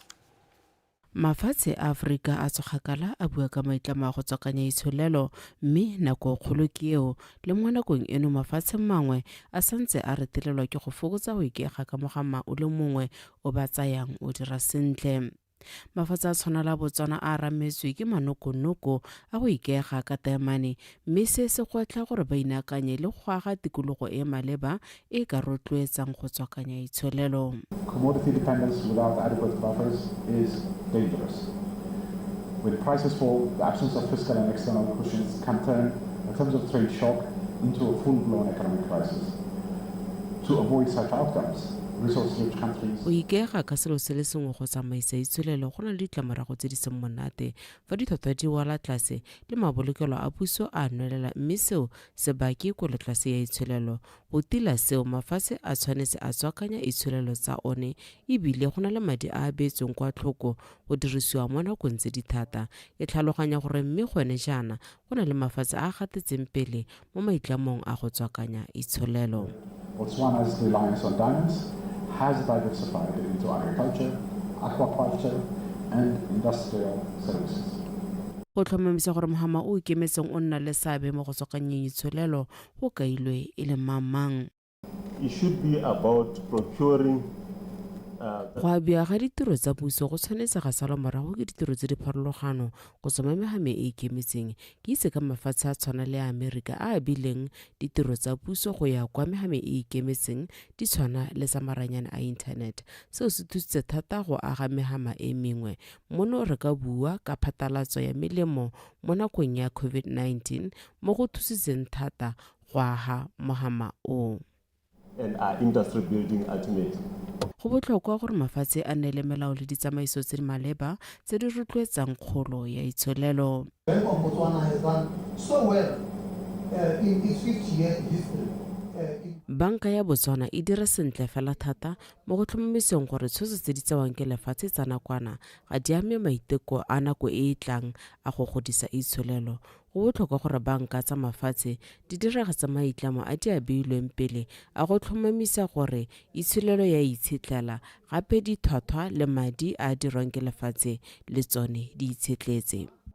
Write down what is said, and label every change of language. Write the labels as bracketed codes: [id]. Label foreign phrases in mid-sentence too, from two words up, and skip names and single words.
[tn] Mafatshe a Afrika a tsogakala a bua ka maitlamo a go tswakanya itsholelo mme nako kgolo ke eo le mo nakong eno mafatshe mangwe a santse a retelelwa ke go fokotsa go ikega ka mogama o le mongwe o ba tsayang o dira sentle. Mafatshe a tshwana la Botswana a rametswe ke manokonoko a go ikega ka taemane mme se se gotla gore ba inakanye le go aga tikologo e maleba e ka rotloetsang go tswakanya itsholelo. [en] Commodity dependence without adequate buffers is dangerous. When prices fall, the absence of fiscal and external cushions can turn a terms of trade shock into a full-blown economic crisis. To avoid such outcomes, [tn] o ikega ka selo se le sengwe go tsamaisa itsholelo go na le ditlamorago tse di seng monate fa ditlhotlhwa di wala tlase le mabolokelo a puso a nwelela mme seo se bake kwelotlase ya itsholelo. Go tila seo mafatshe a tshwanetse a tswakanya itsholelo tsa one ebile go na le madi a beetsweng kwa tlhoko go dirisiwa mo nakong tse di thata. E tlhaloganya gore mme gone jaana go na le mafatshe a gatetseng pele mo maitlamong a go tswakanya itsholelo. [en] Botswana's reliance on diamonds has diversified into agriculture, aquaculture, and industrial services. [tn] Go tlhomamisa gore mohama o ikemetseng o nna le seabe mo go tswakanyeng itsholelo go kailwe e le mang. [en] It should be about procuring [tn] go abia ga ditiro tsa puso go tshwanetse ga salwa morago ke ditiro tse di pharologano go tsoma mehame e ikemetseng ke itse ka mafatshe a tshwana le Amerika a abileng ditiro tsa puso go ya kwa mehame e ikemetseng di tshwana le sa maranyane a internet. Seo se thusitse thata go aga mehama e mengwe mono re ka bua ka phatalatso ya melemo mo nakong ya COVID-19 mo go thusitseng thata go aga mohama o. [en] And our industry building ultimately. [tn] Go botlhokwa gore mafatshe a nne le melao le ditsamaiso tse di maleba tse di rotloetsang kgolo ya itsholelo. [en] Botswana has done so well in its 50-year history. [tn] Banka ya Botswana e dira sentle fela thata mo go tlhomamiseng gore tshoso tse di tsewang ke lefatshe tsa nakwana ga di ame maiteko a nako e e tlang a go godisa itsholelo. Go botlhokwa gore banka tsa mafatshe di diragatsa maitlamo a di abeilweng pele a go tlhomamisa gore itsholelo ya itshetlela gape ditlhwatlhwa le madi a dirwang ke lefatshe le tsone di itshetletse.